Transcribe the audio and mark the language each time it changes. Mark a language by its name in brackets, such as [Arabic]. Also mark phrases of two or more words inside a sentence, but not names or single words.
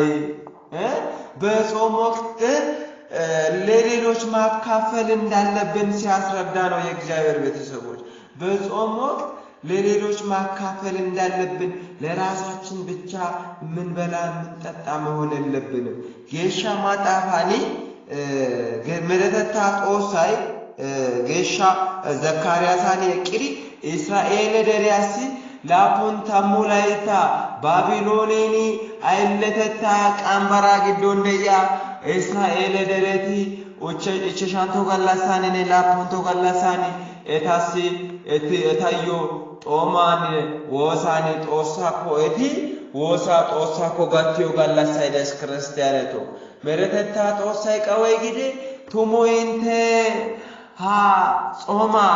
[Amharic] በጾም ወቅት ለሌሎች ማካፈል እንዳለብን ሲያስረዳ ነው የእግዚአብሔር ቤተሰቦች። በጾም ወቅት ለሌሎች ማካፈል እንዳለብን ለራሳችን ብቻ ምን በላ ምን ጠጣ መሆን የለብንም። [Wolaytta] ጌሻ ማጣፋኒ መለተታ ጦሳይ ጌሻ ዘካርያሳኒ ቅሪ እስራኤል ደሪያሲ ላፑንታ ሙላይታ ባቢሎኔኒ አይለተታ ቃምበራ ግዶንደያ እስራኤል ደረቲ እቸሻንቶ ገላሳኒ ላፑንቶ ገላሳኒ ኤታሲ ኤታዮ ጦማን ወሳኒ ጦሳኮ ኤቲ ወሳ ጦሳኮ ጋቲዮ ገላሳይ ደስ ክርስቲያነቶ መረተታ ጦሳይ ቀወይ ጊዜ ቱሞይንተ ሀ ጾማ